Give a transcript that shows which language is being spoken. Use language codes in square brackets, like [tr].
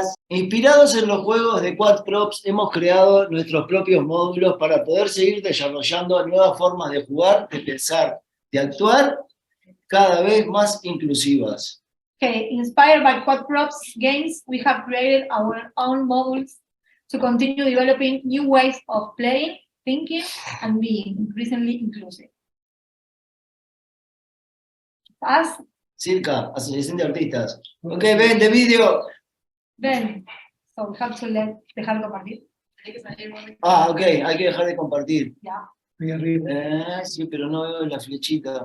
[es] Inspirados en los juegos de Quat Props, hemos creado nuestros propios módulos para poder seguir desarrollando nuevas formas de jugar, de pensar, de actuar, cada vez más inclusivas. [en] Okay, inspired by Quat Props games, we have created our own modules to continue developing new ways of playing, thinking, and being increasingly inclusive. Us? [es] CircA, Asociación de Artistas. Ok, ven de vídeo. [en] Then, so we have to [es] dejar de compartir. Ok, hay que dejar de compartir. [en] Yeah. [es] Ahí arriba. Sí, pero no veo la flechita.